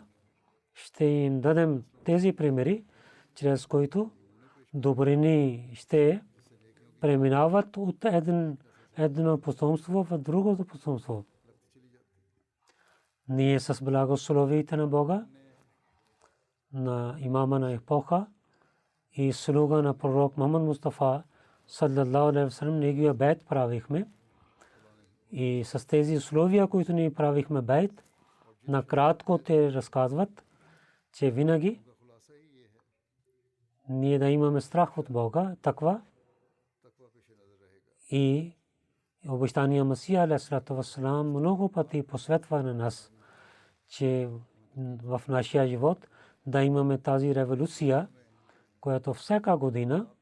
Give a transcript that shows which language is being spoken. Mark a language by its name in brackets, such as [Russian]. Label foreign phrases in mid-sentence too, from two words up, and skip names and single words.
[Bulgarian] Ще им дадем тези примери, чрез които добрини ще преминават от едно потомство в другото потомство. Ние с благословите на Бога, на имама на епоха и слуга на пророк Мухаммад Мустафа [Arabic] صلى الله عليه وسلم [Bulgarian] неговия бейт правихме. И с тези условия, които ние правихме бейт, накратко те разказват, че винаги ние да имаме страх от Бога, таква и обещания Масия [Arabic] عليه الصلاة والسلام [Bulgarian] много пъти посветва на нас, че в нашия живот да имаме тази революция, която всяка година